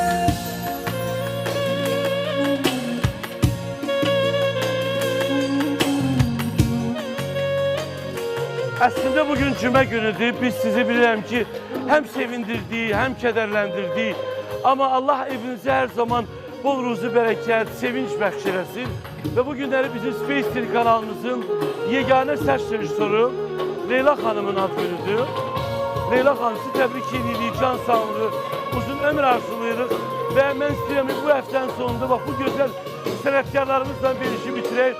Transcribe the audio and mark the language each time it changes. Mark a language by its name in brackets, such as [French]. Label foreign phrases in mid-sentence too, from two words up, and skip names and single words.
[Azerbaijani] Aslında bugün cümə günüdür. Biz sizi bilirəm ki, [Turkish] hem sevindirdi, hem kederlendirdi. [Azerbaijani] Ama Allah evinize her zaman bol ruzu, bereket, sevinç bəxş eləsin. Ve bu günləri bizim Space TV kanalımızın yegane səs rejissoru Leyla Hanım'ın ad günüdür. Leyla Hanım, sizi təbrik edirik, can sağlığı, uzun ömür arzulayırıq. Ve mən istəyirəm ki, bu həftənin sonunda bax, bu gözəl sənətkarlarımızla verişi bitirək.